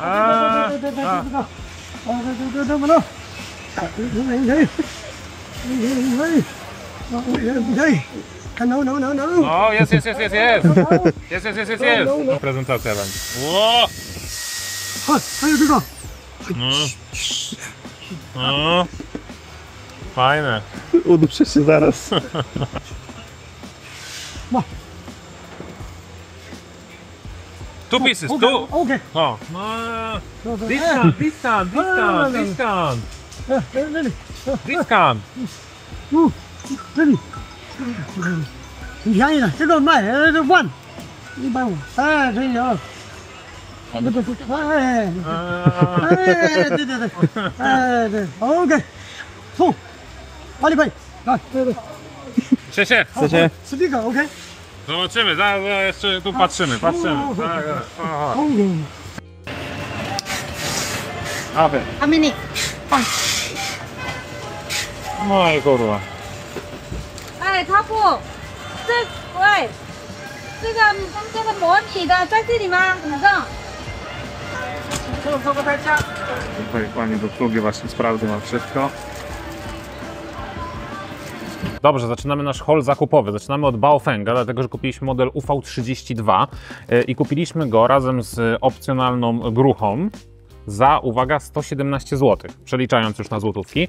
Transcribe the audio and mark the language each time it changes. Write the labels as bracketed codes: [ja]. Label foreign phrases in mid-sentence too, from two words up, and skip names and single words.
[pl] O, jest. Prezentacja będzie. Ło! No. Fajne. Uduszę się zaraz. [en] Two pieces, two. Okay. [pl] O, no. Discount. Ready. [zh] 很便宜的，这个卖这1，150，哎，可以啊。对，对，OK， 送，8块，来，对， [pl] Ciesie. [zh] 吃这个 OK。 [pl] Zobaczymy, zaraz jeszcze tu patrzymy. Tak. Aha. [en] How many? [pl] No i kurwa. [zh] 哎，他不，喂，这个模拟的在这里吗？哪个？ [pl] Tutaj pani do obsługi właśnie sprawdza nam wszystko. Dobrze, zaczynamy nasz haul zakupowy. Zaczynamy od Baofenga, dlatego że kupiliśmy model UV32 i kupiliśmy go razem z opcjonalną gruchą za, uwaga, 117 zł, przeliczając już na złotówki.